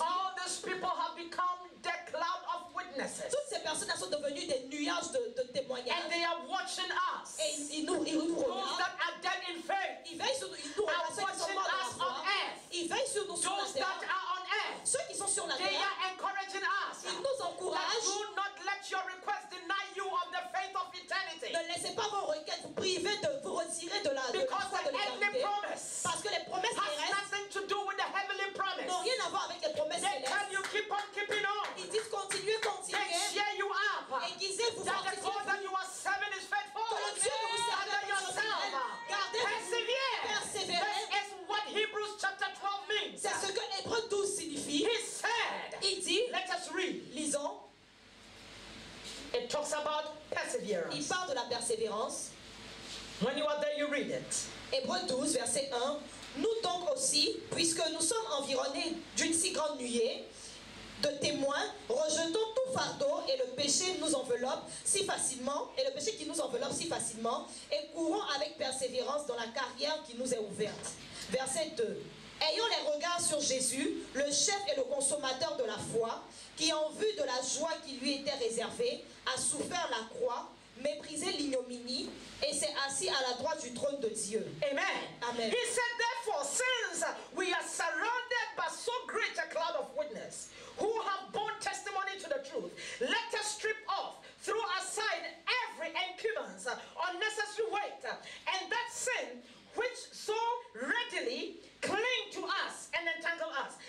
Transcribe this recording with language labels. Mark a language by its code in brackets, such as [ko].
[en] all these people have become the cloud of witnesses, [fr] toutes ces personnes sont devenues des nuages de [en] and [fr] témoignages. [en] they are watching us. [fr] Et ils nous [en] Those [fr] regardent. [en] that are dead in faith, [fr] Ils veillent sur nous. Ils nous [en] are [fr] regardent, ceux qui sont [en] watching [fr] morts dans la [en] us [fr] foi. [en] on earth. [fr] Ils veillent sur nous sur la [en] Those that [fr] terre. [en] are on earth, [fr] Ceux qui sont sur la [en] they [fr] terre, [en] are encouraging us. [fr] ils nous [en] That [fr] encouragent. [en] do not let your request deny you of the faith of eternity. [fr] Ne laissez pas vos requêtes vous priver de vous retirer de la [en] Because [fr] foi [en] the [fr] de [en] earthly [fr] l'éternité. [en] promise [fr] Parce que les promesses [en] has [fr] terrestres [en] nothing to do with the heavenly promise. [fr] n'ont rien à voir avec les promesses [en] They tell [fr] célestes. [en] you keep on keeping on. [fr] Ils disent continuez, [en] They [fr] continuez. [en] cheer you up. [fr] Aiguisez-vous, [en] That the God [fr] fortifiez-vous. [en] that you are serving is faithful. [fr] Que le Dieu que vous servez [en] Under [fr] est [en] yourself. [fr] fidèle. Gardez-vous. [en] Persevere. [fr] Persévérez. [en] This is what Hebrews chapter 12 means. [fr] C'est ce que Hébreux 12 signifie. [en] He said, [fr] Il dit, [en] let us read. [fr] lisons, [en] It talks about [fr] il [en] perseverance. [fr] parle de la persévérance. [en] When you are there, you read it. [fr] Hébreux 12, verset 1. Nous donc aussi, puisque nous sommes environnés d'une si grande nuée, de témoins, rejetons tout fardeau et le péché nous enveloppe si facilement, et le péché qui nous enveloppe si facilement, et courons avec persévérance dans la carrière qui nous est ouverte. Verset 2. Ayons les regards sur Jésus, le chef et le consommateur de la foi, qui en vue de la joie qui lui était réservée, a souffert la croix, méprisé l'ignominie, et s'est assis à la droite du trône de Dieu. Amen. Amen. [en] He said, therefore, since we are surrounded by so great a cloud of witness, who have borne testimony to the truth, let us strip off, throw aside every incumbrance, unnecessary weight, and that sin which so readily cling to us and entangle us.